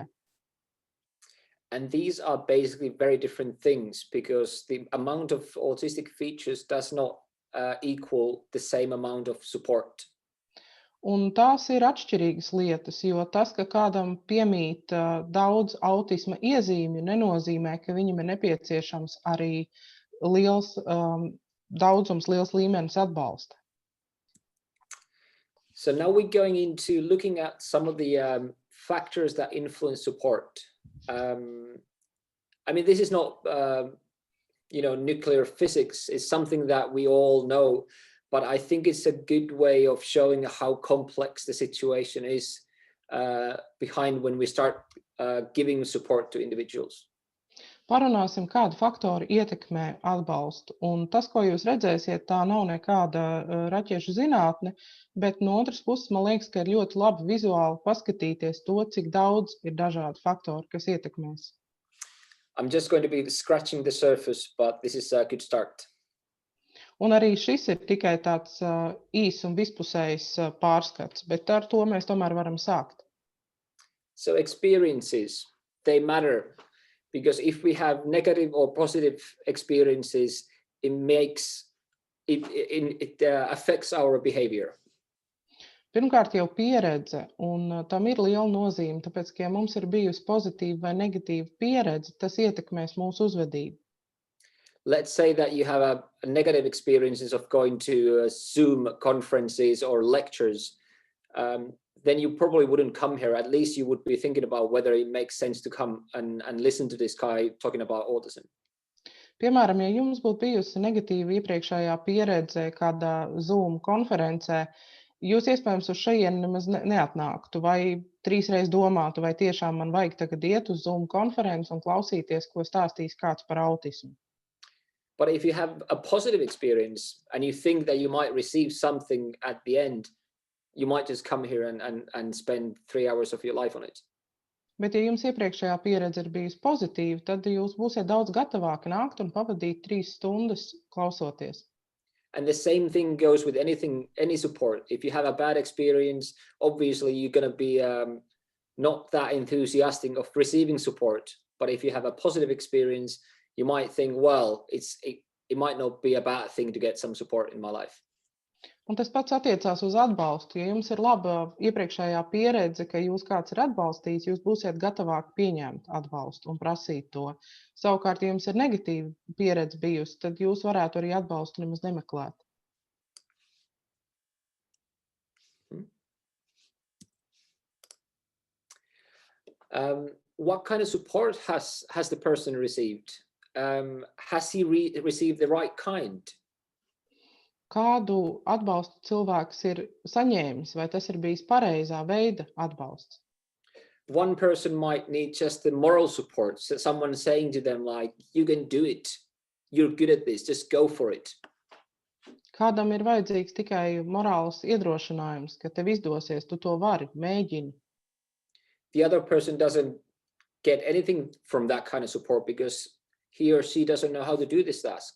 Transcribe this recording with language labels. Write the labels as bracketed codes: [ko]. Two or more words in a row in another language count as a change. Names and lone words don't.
[en] And these are basically very different things because the amount of autistic features does not equal the same amount of support. [lv] Un tās ir atšķirīgas lietas, jo tas, ka kādam piemīt daudz autisma iezīmju, nenozīmē, ka viņam ir nepieciešams arī liels daudzums, liels līmenis atbalsta. [en] So now we're going into looking at some of the factors that influence support. I mean, this is not, nuclear physics. It's something that we all know, but I think it's a good way of showing how complex the situation is behind when we start giving support to individuals. [lv] Parunāsim, kādi faktori ietekmē atbalstu. Un tas, ko jūs redzēsiet, tā nav nekāda raķešu zinātne, bet no otras puses, man liekas, ka ir ļoti labi vizuāli paskatīties to, cik daudz ir dažādi faktori, kas ietekmēs. [en] I'm just going to be scratching the surface, but this is a good start. [lv] Un arī šis ir tikai tāds īs un vispusējs pārskats, bet ar to mēs tomēr varam sākt. [en] So experiences, they matter. Because if we have negative or positive experiences, it affects our behavior. [lv] Pirmkārt jau pieredze, un tam ir liela nozīme, tāpēc, ka ja mums ir bijusi pozitīva vai negatīva pieredze, tas ietekmēs mūsu uzvedību. [en] Let's say that you have a negative experiences of going to Zoom conferences or lectures. Then you probably wouldn't come here. At least you would be thinking about whether it makes sense to come and listen to this guy talking about autism. [lv] Piemēram, ja jums būtu bijusi negatīva iepriekšējā pieredze kādā Zoom konferencē, jūs iespējams uz šejienu nemaz neatnāktu vai trīsreiz domātu, vai tiešām man vajag tagad iet uz Zoom konferenci un klausīties, ko stāstīs kāds par autismu. [en] But if you have a positive experience and you think that you might receive something at the end, you might just come here and spend 3 hours of your life on it. [lv] Bet ja jums iepriekšējā pieredze ir bijusi pozitīva, tad jūs būsiet daudz gatavāki nākt un pavadīt 3 stundas klausoties. [en] And the same thing goes with any support. If you have a bad experience, obviously you're going to be not that enthusiastic of receiving support. But if you have a positive experience, you might think, well, it might not be a bad thing to get some support in my life. [lv] Un tas pats attiecās uz atbalstu. Ja jums ir laba iepriekšējā pieredze, ka jūs kāds ir atbalstījis, jūs būsiet gatavāki pieņemt atbalstu un prasīt to. Savukārt, ja jums ir negatīva pieredze bijusi, tad jūs varētu arī atbalstu nemaz nemeklēt. [en] What kind of support has the person received? Has he received the right kind? [lv] Kādu atbalstu cilvēks ir saņēmis, vai tas ir bijis pareizā veida atbalsts? [en] One person might need just the moral support, so someone saying to them like, you can do it, you're good at this, just go for it. [lv] Kādam ir vajadzīgs tikai morāls iedrošinājums, ka tev izdosies, tu to vari, mēģini. [en] The other person doesn't get anything from that kind of support because he or she doesn't know how to do this task.